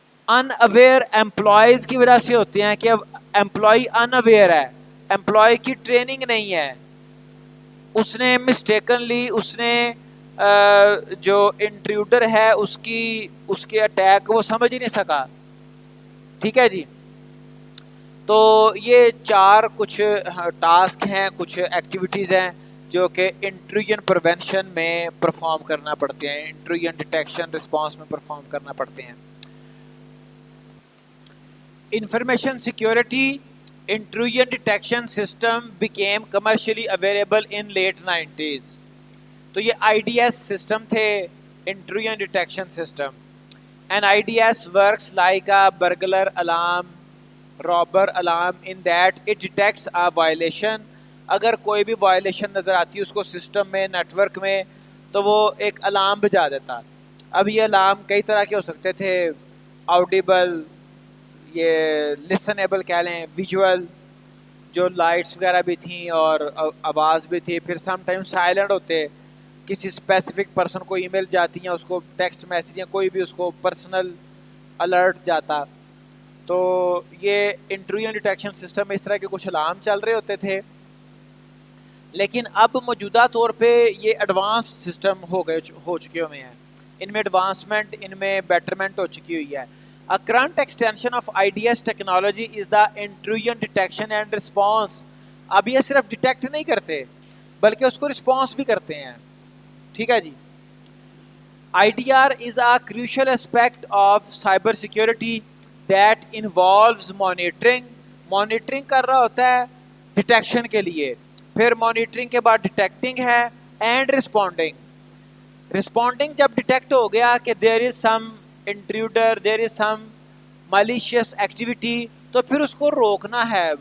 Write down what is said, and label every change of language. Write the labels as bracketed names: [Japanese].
[Urdu] ان aware employees کی وجہ سے ہوتے ہیں کہ اب امپلائی ان اویئر ہے, امپلائی کی ٹریننگ نہیں ہے, اس نے مسٹیکنلی اس نے جو انٹروڈر ہے اس کے اٹیک وہ سمجھ ہی نہیں سکا. ٹھیک ہے جی, تو یہ 4 کچھ ٹاسک ہیں, کچھ ایکٹیویٹیز ہیں جو کہ انٹروژن پریونشن میں پرفارم کرنا پڑتے ہیں, انٹروژن ڈیٹیکشن رسپانس میں پرفارم کرنا پڑتے ہیں. [English] Information security intrusion detection system became commercially available in late 90s. [Urdu] تو یہ IDS سسٹم تھے, intrusion detection system. [English] And IDS works like a burglar alarm, robber alarm in that it detects a violation. [Urdu] اگر کوئی بھی violation نظر آتی ہے اس کو سسٹم میں, نیٹ ورک میں, تو وہ ایک الارم بجا دیتا. اب یہ الارم کئی طرح کے ہو سکتے تھے, آؤڈیبل, یہ لسنیبل کہہ لیں, ویژول جو لائٹس وغیرہ بھی تھیں اور آواز بھی تھی, پھر سم ٹائم سائلنٹ ہوتے, کسی اسپیسیفک پرسن کو ای میل جاتی ہیں, اس کو ٹیکسٹ میسیج یا کوئی بھی اس کو پرسنل الرٹ جاتا. تو یہ انٹروژن ڈیٹیکشن سسٹم میں اس طرح کے کچھ الارم چل رہے ہوتے تھے. لیکن اب موجودہ طور پہ یہ ایڈوانس سسٹم ہو چکے ہوئے ہیں, ان میں ایڈوانسمنٹ, ان میں بیٹرمنٹ ہو چکی ہوئی ہے. [English] A current extension of IDS technology is the intrusion detection and response. [Urdu] اب یہ صرف ڈیٹیکٹ نہیں کرتے بلکہ اس کو رسپانس بھی کرتے ہیں. ٹھیک ہے جی. [English] IDR is a crucial aspect of cyber security that involves monitoring. [Urdu] Monitoring کر رہا ہوتا ہے ڈیٹیکشن کے لیے, پھر مانیٹرنگ کے بعد ڈیٹیکٹنگ ہے اینڈ رسپونڈنگ. رسپونڈنگ جب ڈیٹیکٹ ہو گیا کہ [English] there is some intruder, there is some malicious activity, [Urdu] تو پھر اس کو روکنا ہے.